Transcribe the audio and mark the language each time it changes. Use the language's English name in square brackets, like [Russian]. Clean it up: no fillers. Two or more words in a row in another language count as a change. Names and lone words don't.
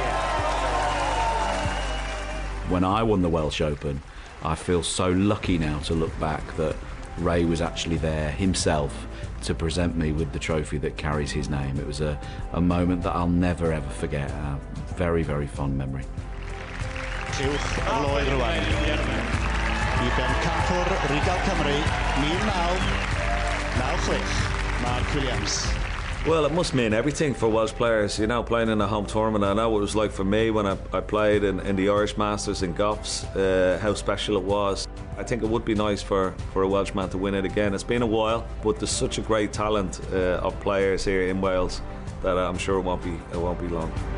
[English] When I won the Welsh Open, I feel so lucky now to look back that Ray was actually there himself to present me with the trophy that carries his name. It was a moment that I'll never ever forget. A very, very fond memory. [Welsh] Uwch y flwydd rwan. I bencampwr Regal Cymru, 1996, Mark Williams. [English] Well, it must mean everything for Welsh players, you know, playing in a home tournament. I know what it was like for me when I played in the Irish Masters in Goffs, how special it was. I think it would be nice for a Welshman to win it again. It's been a while, but there's such a great talent of players here in Wales that I'm sure it won't be long.